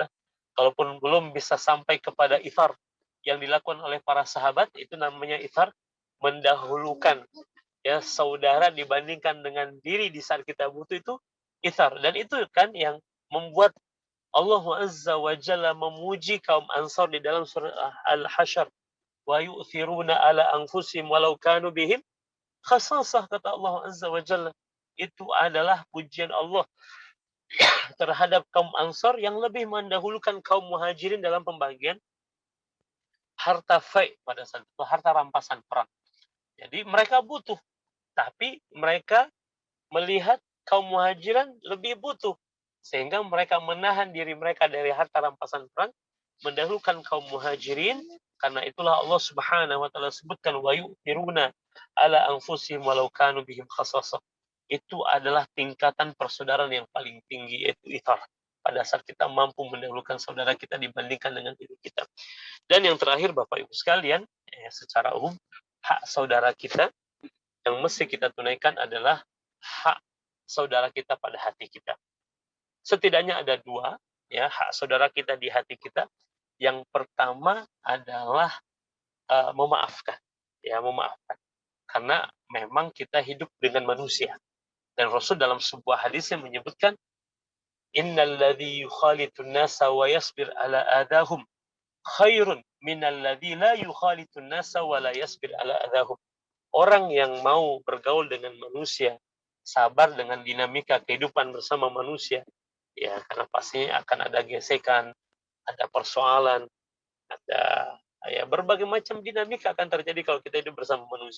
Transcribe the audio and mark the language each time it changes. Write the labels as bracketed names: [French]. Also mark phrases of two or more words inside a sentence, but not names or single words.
[Indonesian] Kalaupun belum bisa sampai kepada ithar yang dilakukan oleh para sahabat, itu namanya ithar, mendahulukan ya saudara dibandingkan dengan diri di saat kita butuh, itu ithar. Dan itu kan yang membuat Allah [Arabic] عز وجل [Indonesian] memuji kaum Ansar di dalam surah Al-Hasyr, [Arabic] ويؤثرون على أنفسهم ولو كان بهم خصاصة, [Indonesian] kata Allah [Arabic] عز وجل. [Indonesian] Itu adalah pujian Allah terhadap kaum Ansar yang lebih mendahulukan kaum Muhajirin dalam pembagian harta fai pada saat itu, harta rampasan perang. Jadi mereka butuh, tapi mereka melihat kaum Muhajirin lebih butuh, sehingga mereka menahan diri mereka dari harta rampasan perang, mendahulukan kaum Muhajirin. Karena itulah Allah [Arabic] سبحانه وتعالى [Indonesian] sebutkan, [Arabic] ويؤثرون على أنفسهم ولو كان بهم خصاصة. [Indonesian] Itu adalah tingkatan persaudaraan yang paling tinggi, yaitu ithar. Pada saat kita mampu mendahulukan saudara kita dibandingkan dengan diri kita. Dan yang terakhir, Bapak Ibu sekalian, secara umum, hak saudara kita yang mesti kita tunaikan adalah hak saudara kita pada hati kita. Setidaknya ada dua, ya, hak saudara kita di hati kita. Yang pertama adalah memaafkan, ya, memaafkan. Karena memang kita hidup dengan manusia. Dan Rasul dalam sebuah hadis yang menyebutkan, [Arabic] إن الذي يخالط الناس ويصبر على أذاهم خير من الذي لا يخالط الناس ولا يصبر على أذاهم. [Indonesian] Orang yang mau bergaul dengan manusia, sabar dengan dinamika kehidupan bersama manusia, ya, karena pasti akan ada gesekan, ada persoalan, ada ya berbagai macam dinamika akan terjadi kalau kita hidup bersama manusia.